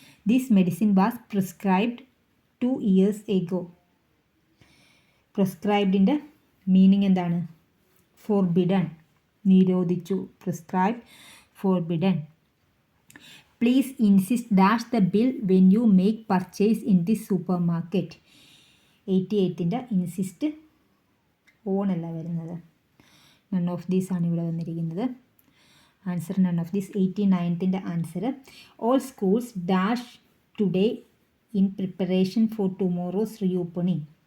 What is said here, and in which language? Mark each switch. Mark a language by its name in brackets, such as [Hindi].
[English] This medicine was prescribed 2 years ago. [Malayalam] Prescribedൻ്റെ meaning എന്താണ്? [English] forbidden. [Malayalam] നിരോധിച്ചു. [English] prescribed, forbidden. Please insist dash the bill when you make purchase in the supermarket. [Malayalam] 88ൻ്റെ [English] insist on [Malayalam] അല്ല വരുന്നത്. [English] none of these [Malayalam] ആണ് ഇവിടെ വന്നിരിക്കുന്നത്. [English] Answer none of these. 89ൻ്റെ answer all schools dash today in preparation for tomorrow's reopening.